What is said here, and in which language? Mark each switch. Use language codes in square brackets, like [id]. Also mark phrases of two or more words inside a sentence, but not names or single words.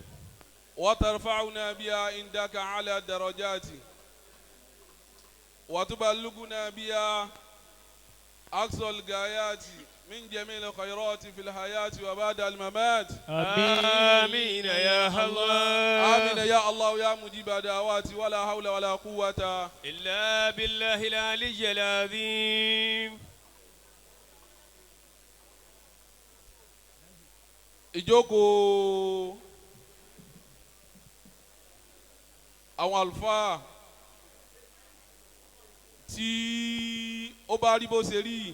[ar] وترفعنا بها عندك على الدرجات وتبلغنا بها أقصى الغايات من جميع الخيرات في الحياة وبعد الممات. آمين يا الله. آمين يا الله يا مجيب دعوات ولا حول ولا قوة إلا بالله العلي العظيم. [yo] ìjókòó àwọn àlùfáà tí ó bá rí bó ṣe rí